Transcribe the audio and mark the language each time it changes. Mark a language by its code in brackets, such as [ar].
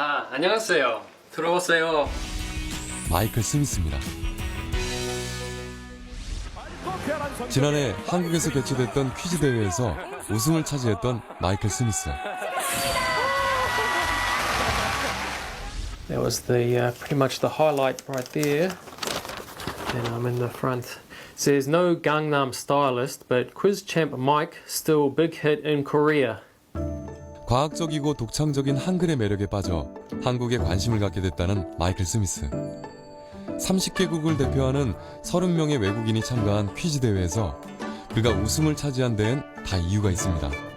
[ko] 안녕하세요. 들어오세요. 마이클 스미스입니다. 지난해 한국에서 개최됐던 퀴즈 대회에서 우승을 차지했던 마이클 스미스. [en] That was the pretty much the highlight right there. And I'm in the front. It says no Gangnam Stylist, but quiz champ Mike still big hit in Korea. [ko] 과학적이고 독창적인 한글의 매력에 빠져 한국에 관심을 갖게 됐다는 마이클 스미스. 30개국을 대표하는 30명의 외국인이 참가한 퀴즈 대회에서 그가 우승을 차지한 데엔 다 이유가 있습니다.